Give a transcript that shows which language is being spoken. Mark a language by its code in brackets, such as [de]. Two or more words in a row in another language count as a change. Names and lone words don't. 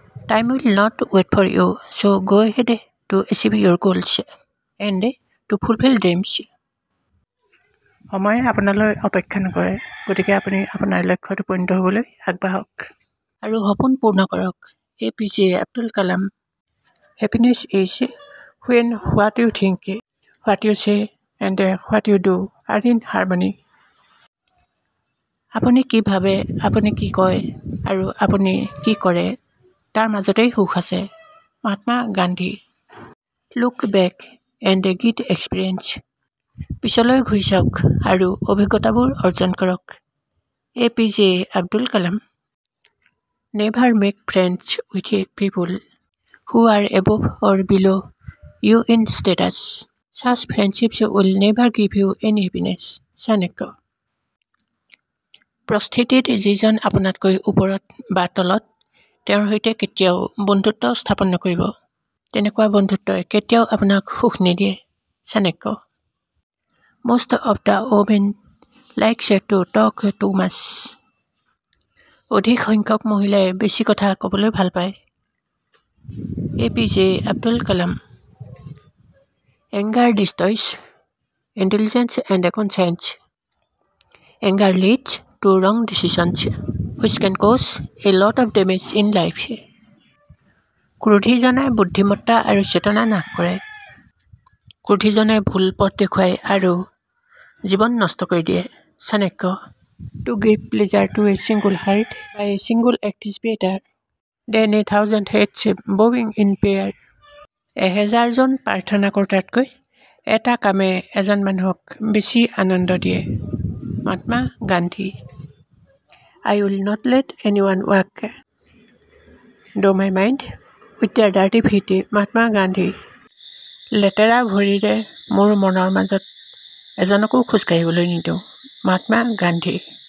[en] Time will not wait for you, so go ahead to achieve your goals and to fulfill dreams. [as] সময়ে আপোনালৈ অপেক্ষা নকৰে, গতিকে আপুনি আপোনাৰ লক্ষ্যত উপনীত হ'বলৈ আগবাঢ়ক আৰু সপোন পূৰ্ণ কৰক। APJ আব্দুল কালাম। [en] Happiness is when what you think, what you say, and what you do are in harmony. [as] আপুনি কি ভাবে, আপুনি কি কয় আৰু আপুনি কি কৰে তাৰ মাজতেই সুখ আছে। মহাত্মা গান্ধী। [en] Look back and get experience. [as] পিছলৈ ঘূৰি চাওক আৰু অভিজ্ঞতাবোৰ অৰ্জন কৰক। APJ আব্দুল কালাম। [en] Never make friends with people who are above or below you in status. Such friendships will never give you any happiness. [as] চাণক্য। পৰিস্থিতিত যিজন আপোনাতকৈ ওপৰত বা তলত তেওঁৰ সৈতে কেতিয়াও বন্ধুত্ব স্থাপন নকৰিব। তেনেকুৱা বন্ধুত্বই কেতিয়াও আপোনাক সুখ নিদিয়ে। চাণক্য। [en] Most of the women likes to talk too much. [as] অধিক সংখ্যক মহিলাই বেছি কথা ক'বলৈ ভাল পায়। APJ আব্দুল কালাম। [en] Anger destroys intelligence and conscience. Anger leads to wrong decisions, which can cause a lot of damage in life. [as] ক্ৰোধীজনে বুদ্ধিমত্তা আৰু চেতনা নাশ কৰে। ক্ৰোধীজনে ভুল পথ দেখুৱায় আৰু জীৱন নষ্ট কৰি দিয়ে। চাণক্য। [en] To give pleasure to a single heart by a single act is better than 1,000 heads bowing in pair. [as] 1000জন প্ৰাৰ্থনা কৰোঁতাতকৈ এটা কামে এজন মানুহক বেছি আনন্দ দিয়ে। মহাত্মা গান্ধী। [en] I will not let anyone walk through my mind with their dirty feet. [as] মহাত্মা গান্ধী। লেতেৰা ভৰিৰে মোৰ মনৰ মাজত এজনকো খোজকাঢ়িবলৈ নিদিওঁ। মহাত্মা গান্ধী।